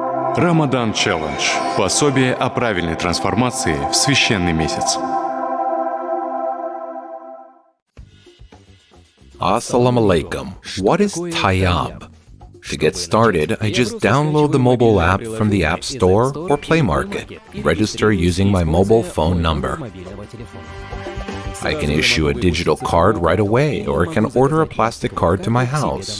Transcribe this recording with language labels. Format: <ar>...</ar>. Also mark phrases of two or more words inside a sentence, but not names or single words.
<en>Ramadan Challenge.</en> <ru>Пособие о правильной трансформации в священный месяц.</ru> <ar>Assalamu alaikum.</ar> <en>What is Tayyab? To get started, I just download the mobile app from the App Store or Play Market. Register using my mobile phone number. I can issue a digital card right away or can order a plastic card to my house.</en>